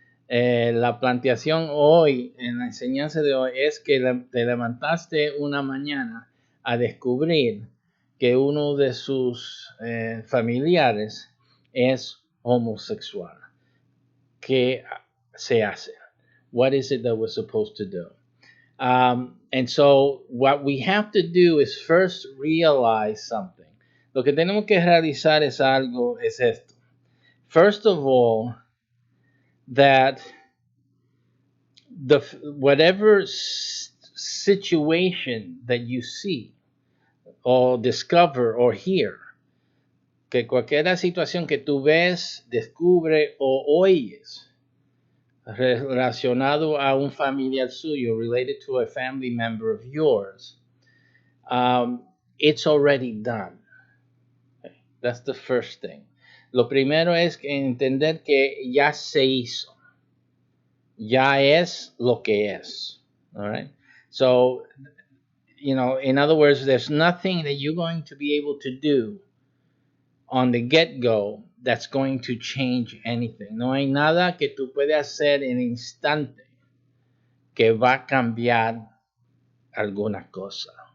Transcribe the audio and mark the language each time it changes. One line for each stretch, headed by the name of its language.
Spanish: La planteación hoy, en la enseñanza de hoy, es que te levantaste una mañana a descubrir que uno de sus familiares es homosexual. ¿Qué se hace?
English: What is it that we're supposed to do? And so what we have to do is first realize something.
Spanish: Lo que tenemos que realizar es esto.
English: First of all, that whatever situation that you see or discover or hear,
Spanish: que cualquier situación que tú ves, descubre o oyes relacionado a un familiar suyo,
English: related to a family member of yours, it's already done. Okay. That's the first thing.
Spanish: Lo primero es entender que ya se hizo. Ya es lo que es.
English: All right. So, in other words, there's nothing that you're going to be able to do on the get-go that's going to change anything.
Spanish: No hay nada que tú puedas hacer en instante que va a cambiar alguna cosa.